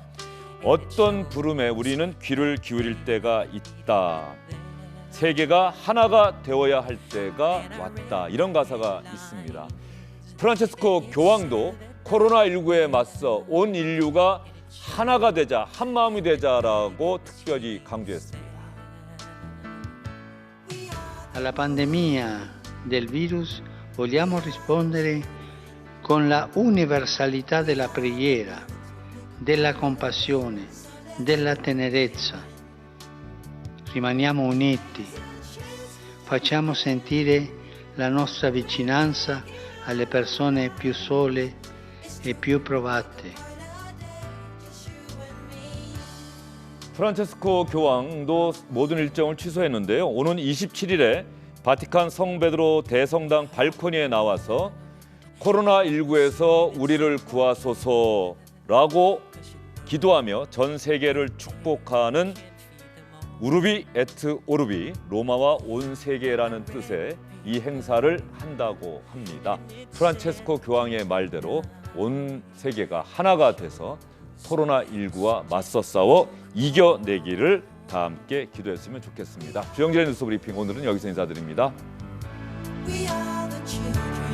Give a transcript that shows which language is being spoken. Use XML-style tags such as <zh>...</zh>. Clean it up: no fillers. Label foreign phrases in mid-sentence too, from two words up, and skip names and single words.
<ko>어떤 부름에 우리는 귀를 기울일 때가 있다. 세계가 하나가 되어야 할 때가 왔다. 이런 가사가 있습니다. 프란체스코 교황도 코로나19에 맞서 온 인류가 하나가 되자, 한 마음이 되자라고 특별히 강조했습니다.</ko> <it>Alla pandemia del virus vogliamo rispondere con la universalità della preghiera, della compassione, della tenerezza. Rimaniamo uniti, facciamo sentire la nostra vicinanza alle persone più sole e più provate.</it> <ko>프란체스코 교황도 모든 일정을 취소했는데요. 오는 27일에 바티칸 성베드로 대성당 발코니에 나와서 코로나19에서 우리를 구하소서라고 기도하며 전 세계를 축복하는 우르비 에트 오르비, 로마와 온 세계라는 뜻의 이 행사를 한다고 합니다. 프란체스코 교황의 말대로 온 세계가 하나가 돼서 코로나19와 맞서 싸워 이겨내기를 다 함께 기도했으면 좋겠습니다. 주영진의 뉴스 브리핑, 오늘은 여기서 인사드립니다.</ko> <en>We are the children.</en>